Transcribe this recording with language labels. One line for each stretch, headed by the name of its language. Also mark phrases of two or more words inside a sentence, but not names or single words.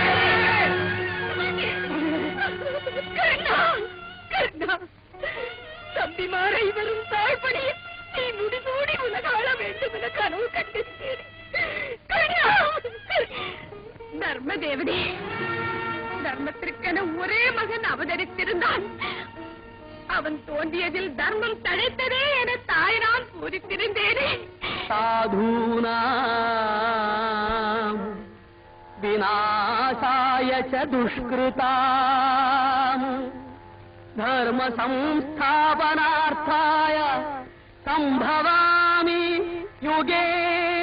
Tamil: தம்பிமாரை வரும் தாழ்படி நீ முடிசூடி உலகாள வேண்டும் என கனவு கண்டிருக்கிறேன். தர்ம தேவனே, தர்மத்திற்கென ஒரே மகன் அவதரித்திருந்தான். அவன் தோன்றியதில் தர்மம் தழைத்ததே என தாயினால் பூரித்திருந்தேனே.
Sanskrit: साधूनां विनाशाय च दुष्कृताम् धर्म संस्थापनार्थाय सम्भवामि युगे